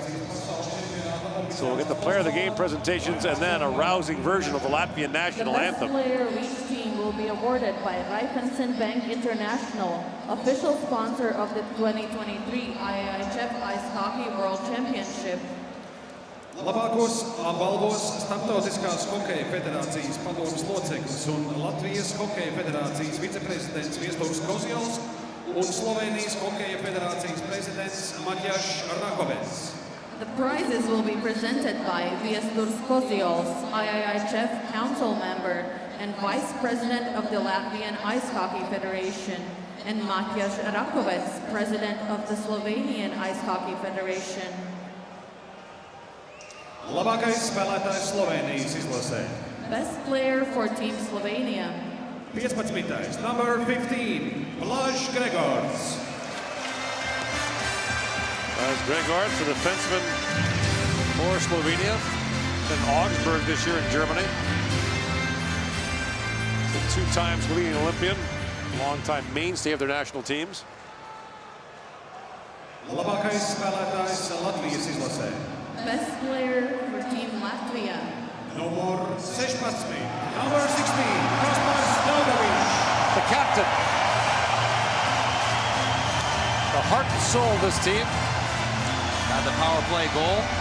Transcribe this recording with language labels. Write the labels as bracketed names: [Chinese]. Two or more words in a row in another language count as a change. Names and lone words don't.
[English] So we'll get the player of the game presentations and then a rousing version of the Latvian national anthem. The best player of each team will be awarded by Raiffeisen Bank International, official sponsor of the 2023 IIHF Ice Hockey World Championship. [Latvian] Labākos balvos Starptautiskās hokeja federācijas padomes loceklis un Latvijas hokeja federācijas viceprezidents Viesturs Koziols un Slovenijas hokeja federācijas prezidents Matjaš Rakovets. [English] The prizes will be presented by Viesturs Koziols, IIHF Council Member and Vice President of the Latvian Ice Hockey Federation, and Matjaš Rakovets, President of the Slovenian Ice Hockey Federation. [Latvian] Labākais spēlētājs Slovenijas izlasē. [English] Best player for Team Slovenia. 15. Number 15, Blaž Gregors. As Gregard, the defenseman for Slovenia, in Augsburg this year in Germany. The 2 times leading Olympian, longtime mainstay of their national teams. [Latvian] Labākais spēlētājs Latvijas izlasē. [English] Best player for Team Latvia. Numur 16. Number 16. Kaspars Daugavičs. The captain. The heart and soul of this team. Got the power play goal.